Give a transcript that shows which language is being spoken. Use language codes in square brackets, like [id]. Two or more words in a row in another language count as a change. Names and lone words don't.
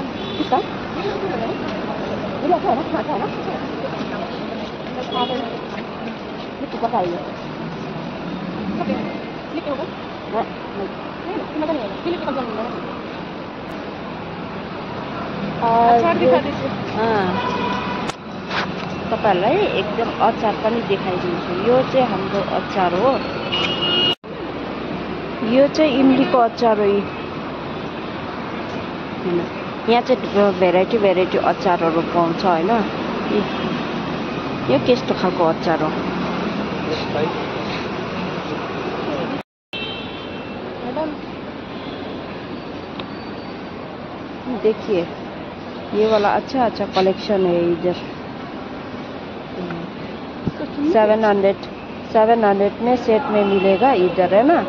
[hi] इसका ये भी अच्छा है ना? अच्छा है ना? ये कितना का है ये? स्लिप होगा? नहीं मजा नहीं आएगा। स्लिप का जम है। और दिखा दीजिए। हाँ, [ne] तपाईँहरूलाई एकदम अचार पनि देखाइदिन्छु। यो चाहिँ हाम्रो अचार हो। यो चाहिँ इमलीको अचार हो। यहाँ चाहिँ भेराइटी अचारहरू पाउँछ होइन। यो कस्तो खालको अचार हो? [hi] मैडम देखिए ये वाला अच्छा कलेक्शन है इधर। 700 में सेट में मिलेगा इधर है ना।